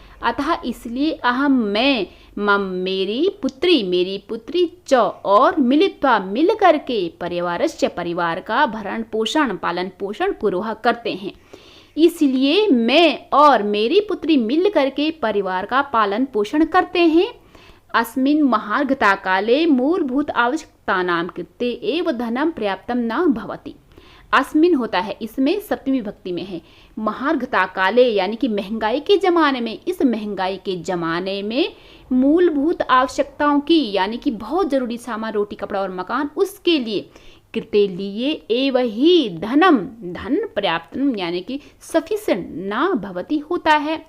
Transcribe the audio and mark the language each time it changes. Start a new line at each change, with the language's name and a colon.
Hindi: अतः इसलिए अहम मैं, मम मेरी पुत्री च और मिलित्वा मिल करके परिवारस्य परिवार का भरण पोषण पालन पोषण कुर्वः करते हैं। इसलिए मैं और मेरी पुत्री मिल करके परिवार का पालन पोषण करते हैं।
Sanskrit: अस्मिन् महार्घता काले मूलभूत आवश्यकतानां कृते एव धनं पर्याप्तं न भवति।
Hindi: अस्मिन होता है इसमें, सप्तमी विभक्ति में है।
Sanskrit: महार्घता काले
Hindi: यानी कि महंगाई के ज़माने में, इस महंगाई के ज़माने में मूलभूत आवश्यकताओं की यानी कि बहुत ज़रूरी सामान, रोटी कपड़ा और मकान, उसके लिए कृते लिए एव ही धनम धन पर्याप्त यानी कि सफिशिएंट ना भवती होता है।